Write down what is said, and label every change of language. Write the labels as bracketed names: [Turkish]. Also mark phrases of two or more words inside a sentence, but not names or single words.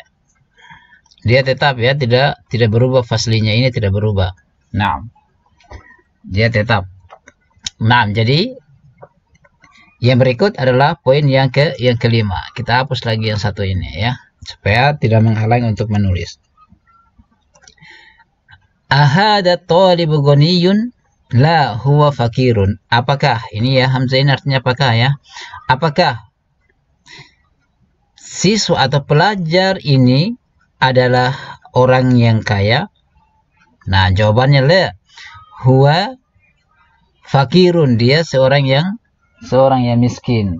[Indonesian] Dia tetap ya, tidak berubah faslinya, ini tidak berubah. Nah, dia tetap. Nah, jadi yang berikut adalah poin yang kelima. Kita hapus lagi yang satu ini ya, supaya tidak menghalang untuk menulis. [Arabic] Ahada talibu ghaniyun la huwa fakirun. [Indonesian] Apakah ini ya, hamzah ini artinya apakah ya? Apakah siswa atau pelajar ini adalah orang yang kaya? Nah, jawabannya la. [Arabic] Huwa fakirun, [Indonesian] dia seorang yang miskin.